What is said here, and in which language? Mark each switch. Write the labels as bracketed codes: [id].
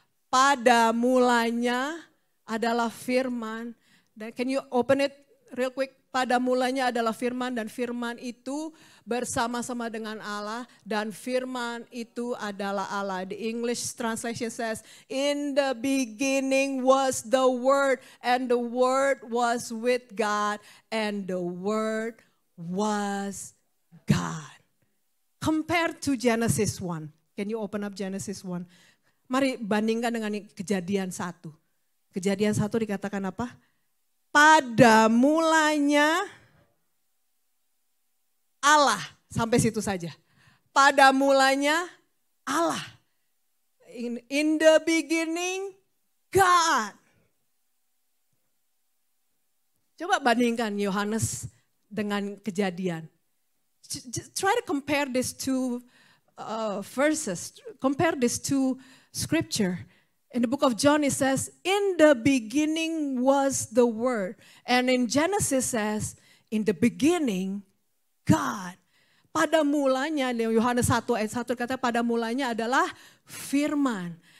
[id] Pada mulanya adalah firman. [en] Dan can you open it real quick? [id] Pada mulanya adalah firman dan firman itu bersama-sama dengan Allah dan firman itu adalah Allah. [en] The English translation says, in the beginning was the Word and the Word was with God and the Word was God. Compared to Genesis 1. Can you open up Genesis 1? [id] Mari bandingkan dengan Kejadian 1. Kejadian 1 dikatakan apa? Pada mulanya Allah. Sampai situ saja. Pada mulanya Allah. [en] In the beginning God. [id] Coba bandingkan Yohanes dengan Kejadian. [en] Try to compare these two verses. Compare these two scripture. In the book of John it says, in the beginning was the Word. And in Genesis says, in the beginning God. [id] Pada mulanya, Yohanes 1 ayat 1 kata pada mulanya adalah firman.